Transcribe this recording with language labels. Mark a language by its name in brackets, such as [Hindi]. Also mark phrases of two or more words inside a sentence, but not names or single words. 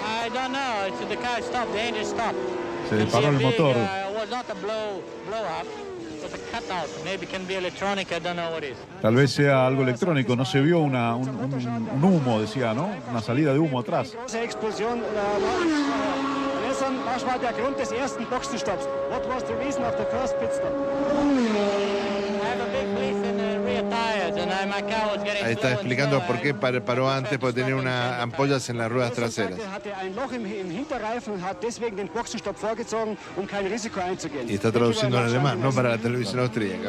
[Spanish] Se paró el motor. Tal vez sea algo electrónico, no se vio un humo, decía, ¿no? Una salida de humo atrás. [German] Was war der Grund des ersten Boxenstopps? [English] What was the reason of the first pit stop? [Spanish] Ahí está explicando por qué paró antes, porque tenía unas ampollas en las ruedas traseras. Y está traduciendo en alemán, no para la televisión austríaca.